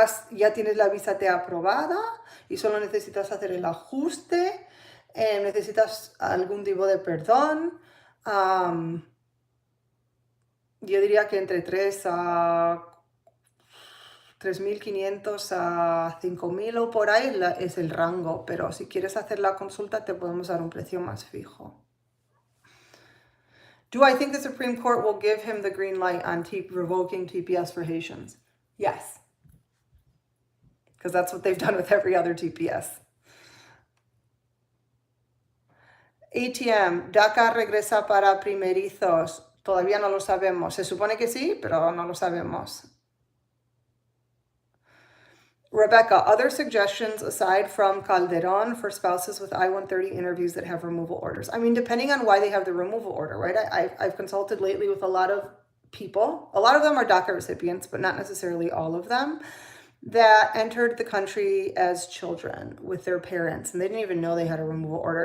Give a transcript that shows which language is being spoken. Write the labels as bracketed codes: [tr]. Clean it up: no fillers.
[es] Ya tienes la visa T aprobada y solo necesitas hacer el ajuste, necesitas algún tipo de perdón. Yo diría que entre 3.500 a 5.000 o por ahí es el rango, pero si quieres hacer la consulta te podemos dar un precio más fijo. [en] Do I think the Supreme Court will give him the green light on revoking TPS for Haitians? Yes. Because that's what they've done with every other TPS. [es] ATM, DACA regresa para primerizos. Todavía no lo sabemos. Se supone que sí, pero no lo sabemos. [en] Rebecca, other suggestions aside from Calderon for spouses with I-130 interviews that have removal orders? I mean, depending on why they have the removal order, right? I've consulted lately with a lot of people. A lot of them are DACA recipients, but not necessarily all of them, that entered the country as children with their parents, and they didn't even know they had a removal order.